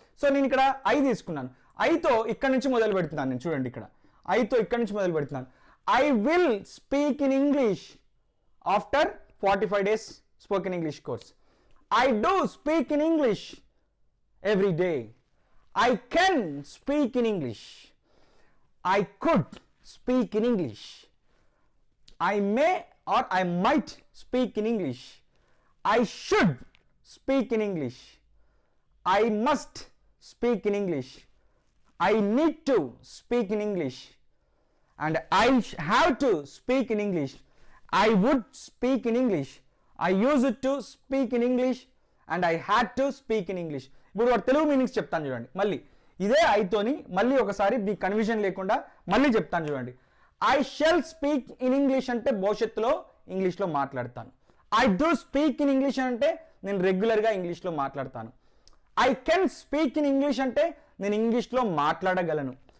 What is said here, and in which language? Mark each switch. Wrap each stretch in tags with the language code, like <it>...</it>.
<te>So నేను ఇక్కడ I తీసుకున్నాను. ఐతో ఇక్కడ నుంచి మొదలు పెడుతున్నాను నేను. చూడండి ఇక్కడ ఐతో ఇక్కడ నుంచి మొదలు పెడుతున్నాను.</te> <en>I will speak in English after 45 days spoken English course. I do speak in English every day. I can speak in English. I could speak in English. I may or I might speak in English. I should speak in English. I must speak in English. I need to speak in English. And I have to speak in English. I would speak in English. I used to speak in English. And I had to speak in English.</en> <te>ఇప్పుడు వాడు Telugu meanings చెప్తాను చూడండి. మళ్ళీ ఇదే ఐతోని మళ్ళీ ఒకసారి మీ confusion లేకుండా మళ్ళీ చెప్తాను చూడండి.</te> <en>I shall speak in English</en> <te>అంటే భవిష్యత్తులో ఇంగ్లీష్లో మాట్లాడతాను.</te> <en>I do speak in English</en> <te>అంటే నేను రెగ్యులర్గా ఇంగ్లీష్లో మాట్లాడతాను.</te> <en>I can speak in English</en> <te>అంటే నేను ఇంగ్లీష్లో మాట్లాడగలను.</te>